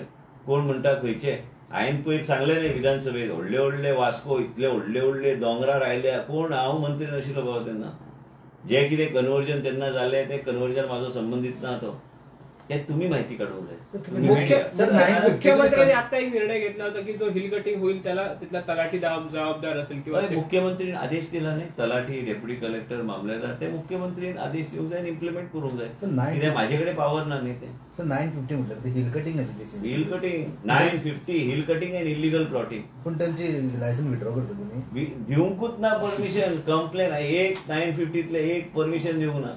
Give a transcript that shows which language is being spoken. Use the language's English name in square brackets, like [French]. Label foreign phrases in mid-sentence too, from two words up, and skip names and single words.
[Konkani] कोण म्हणटा खंयचे? हांवें पयर सांगलें न्ही विधानसभेत व्हडले व्हडले वास्को इतले व्हडले व्हडले दोंगरार आयल्या. कोण? हांव मंत्री नाशिल्लो बाबा तेन्ना. जे कितें कन्वर्जन तेन्ना जालें ते कन्वर्जन म्हाजो संबंदीत ना तो. ते तुम्ही माहिती काढूंक जाय. [Marathi] मुख्यमंत्र्यांनी आता एक निर्णय घेतला होता की जो [English] hill cutting [Marathi] होईल त्याला तिथला तलाठी जबाबदार असेल किंवा मुख्यमंत्र्यांनी आदेश दिला नाही. तलाठी, [Konkani] डेप्युटी कलेक्टर, मामलेदार ते मुख्यमंत्र्यांनी आदेश देऊक जाय, इम्प्लिमेंट करूंक जाय. कित्याक माझ्याकडे पावर ना न्ही ते. [Marathi] 950 म्हटलं ते [English] hill cutting hill cutting 950 hill cutting and illegal plotting. [Marathi] पण त्यांची [English] licence withdraw [Marathi] करता तुम्ही? [Konkani] दिवंकूच ना परमिशन. कंप्लेन एक 950तले एक परमिशन दिवंक ना.